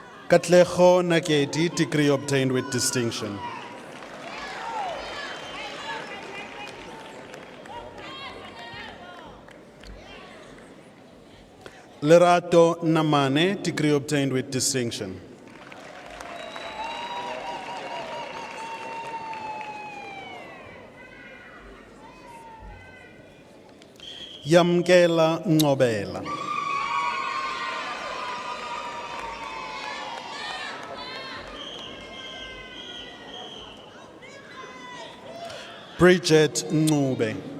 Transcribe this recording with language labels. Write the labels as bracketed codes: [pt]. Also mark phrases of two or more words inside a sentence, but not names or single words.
[en] Katlego Nakedi, degree obtained with distinction. Lerato Namane, degree obtained with distinction. Yamkela Ngobela. Bridget Ngube.